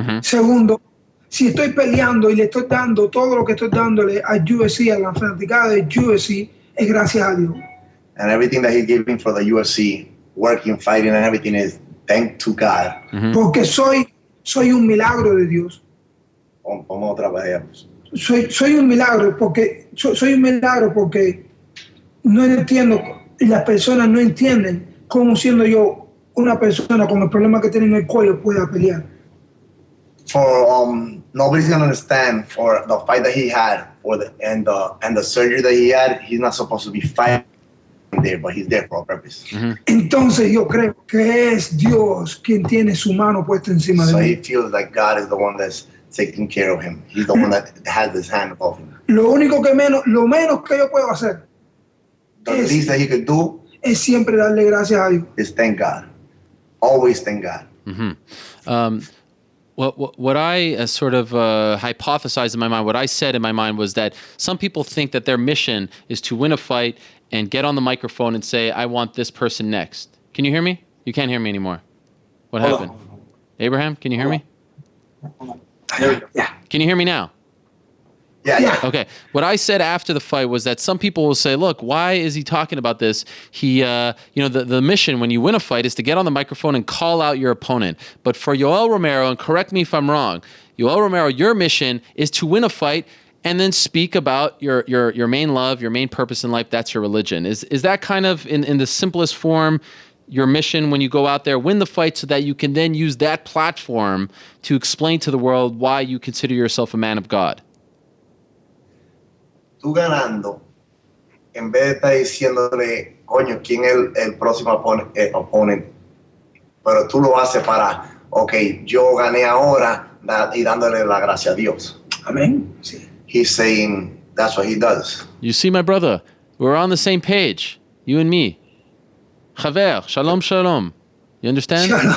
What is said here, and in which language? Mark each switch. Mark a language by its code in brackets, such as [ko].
[es] Segundo, si estoy peleando y le estoy dando todo lo que estoy dándole a UFC, a la fanaticada de UFC, es gracias a Dios. [en] And everything that he's giving for the UFC, working, fighting, and everything is thank to God. [es] Porque soy un milagro de Dios. Vamos otra vez. Soy un milagro porque soy un milagro porque no entiendo y las personas no entienden cómo siendo yo una persona con el problema que tiene en el cuello pueda pelear. [en] For nobody's gonna understand for the fight that he had and the surgery that he had. He's not supposed to be fighting there, but he's there for a purpose. [es] Entonces yo creo que es Dios quien tiene su mano puesta encima de [en] So he [es] mí. [en] feels like God is the one that's taking care of him. He's the one that has his hand above him. [es] Lo menos que yo puedo hacer [en] The least that he could do [es] es siempre darle gracias a Dios. [en] is thank God. Always thank God. What I sort of hypothesized in my mind, what I said in my mind was that some people think that their mission is to win a fight and get on the microphone and say, I want this person next. Can you hear me? You can't hear me anymore. What happened? Abraham, can you hear me? Yeah. Can you hear me now? Yeah. Okay. What I said after the fight was that some people will say, look, why is he talking about this? He, the mission when you win a fight is to get on the microphone and call out your opponent. But for Yoel Romero, and correct me if I'm wrong, Yoel Romero, your mission is to win a fight and then speak about your main love, your main purpose in life. That's your religion. Is that kind of in the simplest form your mission when you go out there, win the fight so that you can then use that platform to explain to the world why you consider yourself a man of God? [es] Tú ganando, en vez de estar diciéndole, coño, ¿quién es el próximo opponent? Pero tú lo haces para, ok, yo gané ahora y dándole la gracia a Dios. Amén. Sí. [en] He's saying that's what he does. You see, my brother, we're on the same page, you and me. [he] Chaver, shalom, shalom. You understand?